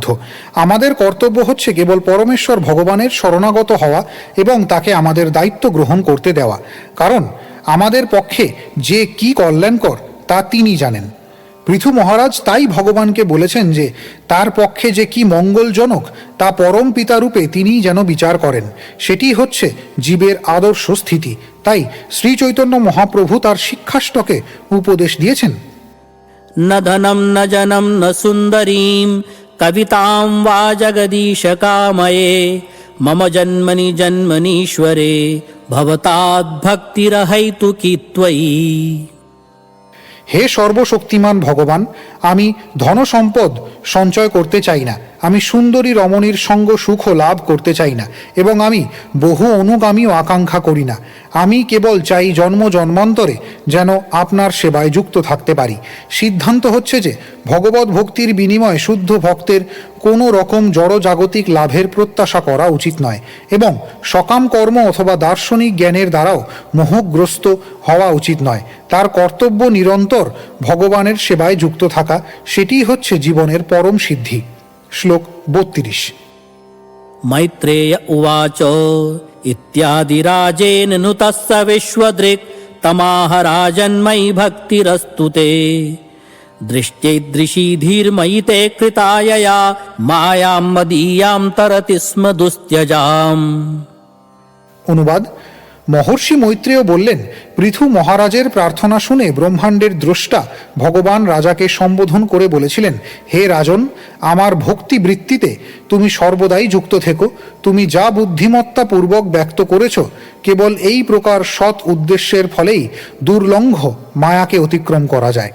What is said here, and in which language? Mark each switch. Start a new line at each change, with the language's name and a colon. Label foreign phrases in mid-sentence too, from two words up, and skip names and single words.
Bangla: আমাদের কর্তব্য হচ্ছে কেবল পরমেশ্বর ভগবানের শরণাগত হওয়া এবং তাকে আমাদের দায়িত্ব গ্রহণ করতে দেওয়া, কারণ আমাদের পক্ষে যে কি কল্যাণকর তা তিনি জানেন। পৃথু মহারাজ তাই ভগবানকে বলেছেন যে তার পক্ষে যে কি মঙ্গলজনক তা পরম পিতারূপে তিনিই যেন বিচার করেন। সেটি হচ্ছে জীবের আদর্শ স্থিতি। তাই শ্রী চৈতন্য মহাপ্রভু তার শিক্ষাষ্টকে উপদেশ দিয়েছেন,
Sanskrit: न धनं न जनं न सुन्दरीं कवितां वा जगदीश कामये मम जन्मनि जन्मनीश्वरे भवताद्भक्तिरहैतुकी त्वयि।
Bangla: হে সর্বশক্তিমান ভগবান, আমি ধনসম্পদ সঞ্চয় করতে চাই না, আমি সুন্দরী রমণীর সঙ্গ সুখ লাভ করতে চাই না, এবং আমি বহু অনুগামীও আকাঙ্ক্ষা করি না। আমি কেবল চাই জন্ম জন্মান্তরে যেন আপনার সেবায় যুক্ত থাকতে পারি। সিদ্ধান্ত হচ্ছে যে ভগবত ভক্তির বিনিময়ে শুদ্ধ ভক্তের কোনো রকম জড়জাগতিক লাভের প্রত্যাশা করা উচিত নয়, এবং সকাম কর্ম অথবা দার্শনিক জ্ঞানের দ্বারাও মোহগ্রস্ত হওয়া উচিত নয়। তার কর্তব্য নিরন্তর ভগবানের সেবায় যুক্ত থাকা, সেটিই হচ্ছে জীবনের পরম সিদ্ধি। শ্লোক 32।
Sanskrit: मैत्रेय उवाच इत्यादिराजेन नुतस्य विश्वदृक् तमाह राजन्मयि भक्तिरस्तु ते दृष्ट्यैदृशी धीर्मयि ते कृतायया मायां मदीयां तरति स्म दुस्त्यजाम्।
Bangla: অনুবাদ: মহর্ষি মৈত্রেয় বললেন, পৃথু মহারাজের প্রার্থনা শুনে ব্রহ্মাণ্ডের দ্রষ্টা ভগবান রাজাকে সম্বোধন করে বলেছিলেন, হে রাজন, আমার ভক্তি বৃত্তিতে তুমি সর্বদাই যুক্ত থেকো। তুমি যা বুদ্ধিমত্তা পূর্বক ব্যক্ত করেছ, কেবল এই প্রকার সৎ উদ্দেশ্যের ফলেই দুর্লঙ্ঘ মায়াকে অতিক্রম করা যায়।